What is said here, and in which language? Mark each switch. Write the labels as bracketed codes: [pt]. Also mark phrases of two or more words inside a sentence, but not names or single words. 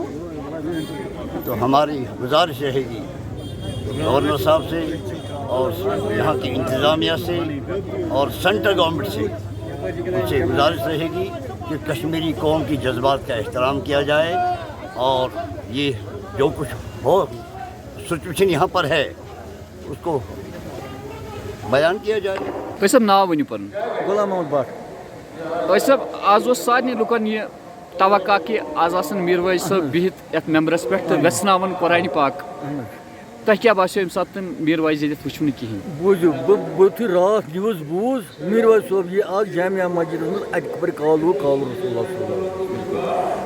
[ur] تو ہماری گزارش رہے گی گورنر صاحب سے اور یہاں کی انتظامیہ سے اور [en] central government [ur] سے، ان سے گزارش رہے گی کہ کشمیری قوم کی جذبات کا احترام کیا جائے، اور یہ جو کچھ ہو سچویشن یہاں پر ہے اس کو بیان کیا جائے. [ks] بھائی صاحب ناو ؤنِو پَنُن. غلام محمد بٹ. بھائی صاحب آز اوس سارنٕے لُکن یہِ توقع کہ آز آسن میٖر وٲج صٲب بِہِتھ یَتھ ممبرس پٮ۪ٹھ تہٕ وٮ۪ژھناوان قۄرانہِ پاک. تۄہہِ کیٛاہ باسیو ییٚمہِ ساتہٕ تِم میٖر واج ییٚتٮ۪تھ وٕچھو نہٕ کِہیٖنۍ؟ بوٗزِو بہٕ یُتھُے راتھ نِوٕز بوٗز میٖر واج صٲب یہِ آز جامعہ مسجدس منٛز اَتہِ خبر کالوٗ [ar] رسول اللہ صلی اللہ علیہ وسلم.